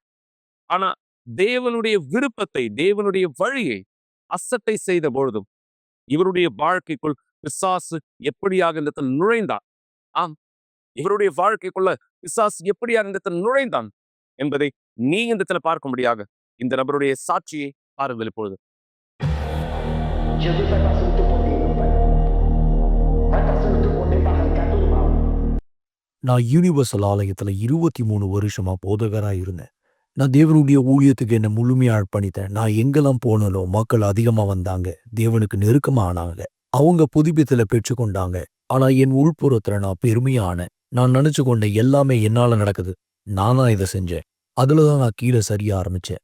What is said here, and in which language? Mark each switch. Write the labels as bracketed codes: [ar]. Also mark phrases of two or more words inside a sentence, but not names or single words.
[ta] ஆனா தேவனுடைய விருப்பத்தை, தேவனுடைய வழியை அசட்டை செய்த பொழுதும் இவருடைய வாழ்க்கைக்குள் பிசாசு எப்படியாக இந்த இடத்தில் நுழைந்தான். ஆம், இவருடைய வாழ்க்கைக்குள்ள பிசாசு எப்படியாக இந்த இடத்தில் நுழைந்தான் என்பதை நீங்க இந்த இடத்துல பார்க்கும்படியாக இந்த நபருடைய சாட்சியை பாருங்கள் இப்பொழுது. [pt] Jesus vai passando o teu poder, meu Pai. Vai passando o teu poder para arrancar todo o mal. [ta] நான் யூனிவர்சல் ஆலயத்துல 23 வருஷமா போதகரா இருந்தேன். நான் தேவனுடைய ஊழியத்துக்கு என்ன முழுமையா அர்ப்பணித்தேன். நான் எங்கெல்லாம் போனாலோ மக்கள் அதிகமா வந்தாங்க, தேவனுக்கு நெருக்கமா ஆனாங்க, அவங்க புதுப்பித்தல பெற்றுக்கொண்டாங்க. ஆனா என் உள்புறத்துல நான் பெருமையான நான் நினைச்சு கொண்ட எல்லாமே என்னால நடக்குது, நானா இதை செஞ்சேன், அதுலதான் நான் கீழே சரிய ஆரம்பிச்சேன்.